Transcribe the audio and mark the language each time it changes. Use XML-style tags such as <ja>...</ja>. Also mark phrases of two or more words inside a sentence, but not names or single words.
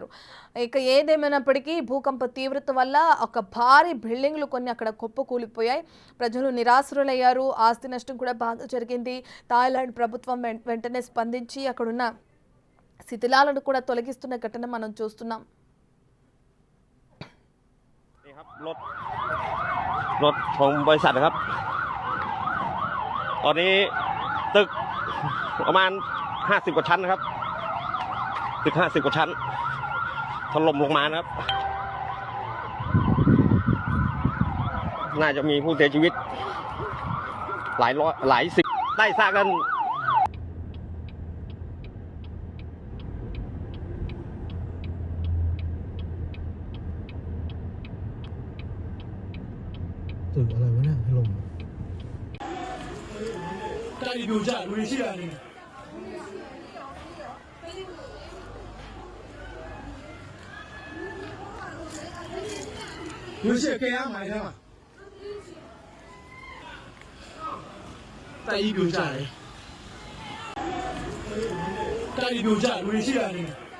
<te>ఇక ఏదేమైనప్పటికీ భూకంప తీవ్రత వల్ల ఒక భారీ బిల్డింగ్లు కొన్ని అక్కడ కుప్పకూలిపోయాయి. ప్రజలు నిరాశ్రులయ్యారు. ఆస్తి నష్టం కూడా బాగా జరిగింది. థాయిలాండ్ ప్రభుత్వం వెంటనే స్పందించి అక్కడున్న శిథిలాలను కూడా తొలగిస్తున్న ఘటన మనం చూస్తున్నాం.</te> <th>รถของบริษัทนะครับตอนนี้ตึกประมาณ50 กว่าชั้นนะครับตึก50 กว่าชั้นถล่มลงมานะครับน่าจะมีผู้เสียชีวิตหลายร้อยหลายสิบได้สร้างกัน ตึกอะไรวะเนี่ยถล่ม</th> <my>တိုက်ပြိုကျလူတွေရှိတာနေလူရှိကြရမှာထဲမှာတိုက်ပြိုကျတယ်တိုက်ပြိုကျလူတွေရှိတာနေ</my>